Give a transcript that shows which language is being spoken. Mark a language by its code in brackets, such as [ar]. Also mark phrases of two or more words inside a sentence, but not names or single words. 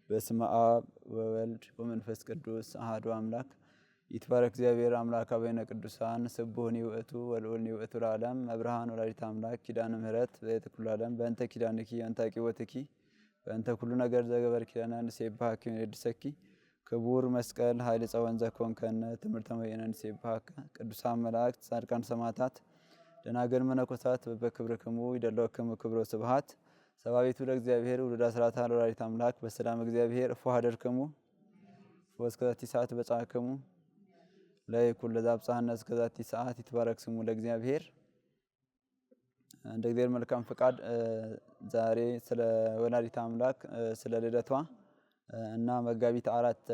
[gez] በስመ አብ ወወልድ ወመንፈስ ቅዱስ አሐዱ አምላክ። ይትባረክ እግዚአብሔር አምላከ አበዊነ ቅዱሳን ስቡሕኒ ውእቱ ወልዑልኒ ውእቱ ለዓለም መብርሃን ወላዲተ አምላክ ኪዳነ ምሕረት በየተ ኩሉ ዓለም በእንተ ኪዳንኪ እንተ አቂቦትኪ በእንተ ኩሉ ነገር ዘገበርኪ ለነ ንሴብሐኪ ወንድሰኪ ክቡር መስቀል ኃይለ ጸወን ዘኮንከነ ትምህርተ መይነ ንሴብሐከ ቅዱሳን መላእክት ጻድቃን ሰማዕታት ደናግል መነኮሳት በክብርክሙ ይደለወክሙ ክብረ ስብሐት ሰባቢቱ ለእግዚአብሔር ውሉደ አስራታ ለወላዲተ አምላክ በሰላም እግዚአብሔር እፎ ሀደርክሙ ወእስከዛቲ ሰዓት በጻሕክሙ ለይኩን ለዘአብጽሐነ እስከዛቲ ሰዓት ይትባረክ ስሙ ለእግዚአብሔር። [am] እንደ እግዚአብሔር መልካም ፈቃድ ዛሬ ስለ ወላዲተ አምላክ ስለ ልደቷ እና መጋቢት 4